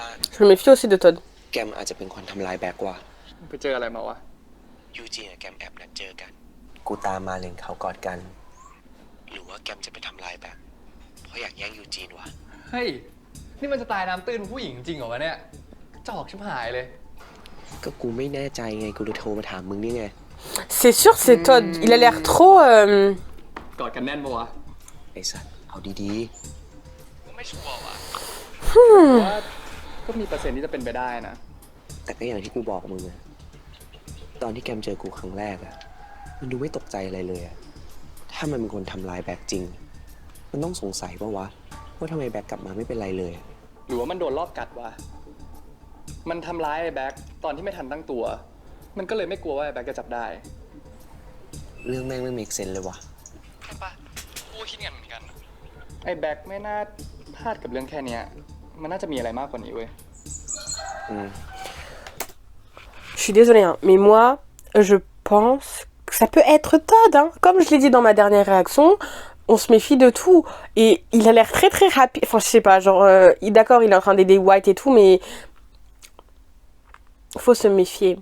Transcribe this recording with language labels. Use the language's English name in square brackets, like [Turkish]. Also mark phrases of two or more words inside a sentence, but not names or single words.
[French] Je me méfie aussi de Todd. [Thai] แกมอาจจะเป็นคนทำลายแบ็คว่ะ ไปเจออะไรมาวะ ยูจีนกับแกมแอบนัดเจอกันกูตามมาเล็งเขากอดกันหรือว่าแกมจะไปทำลายแบ็คเพราะอยากแย่งยูจีนวะ เฮ้ย นี่มันจะตายน้ำตื้นผู้หญิงจริงเหรอวะเนี่ยจอกชิบหายเลย ก็กูไม่แน่ใจไงกูเลยโทรมาถามมึงนี่ไง [French] C'est sûr, c'est Todd. Il a l'air trop. [Thai] กอดกันแน่นปะวะ ไอ้สัสเอาดี กูไม่ชัวร์ว่ะว่าก็มีเปอร์เซ็นต์ที่จะเป็นไปได้นะ ๆแต่ก็อย่างที่กูบอกมึงอะตอนที่แกมเจอกูครั้งแรกอะมันดูไม่ตกใจอะไรเลยอะถ้ามันเป็นคนทำลายแบ็คจริงมันต้องสงสัยปะวะว่าทำไมแบ็คกลับมาไม่เป็นไรเลย หรือว่ามันโดนรอบกัดวะมันทำร้ายไอ้แบ็คตอนที่ไม่ทันตั้งตัว มันก็เลยไม่กลัวว่าไอ้แบ็คจะจับได้ เรื่องแม่งไม่ [English] make sense [Thai] เลยวะ ใช่ปะกูคิดกันเหมือนกันไอ้แบ็คไม่น่าพลาดกับเรื่องแค่เนี้ยมันน่าจะมีอะไรมากกว่านี้เว้ย [French] Je suis désolée, hein, mais moi, je pense que ça peut être Todd. Hein. Comme je l'ai dit dans ma dernière réaction, on se méfie de tout. Et il a l'air très très rapide. Enfin, je sais pas, genre, d'accord, il est en train d'aider White et tout, mais faut se méfier.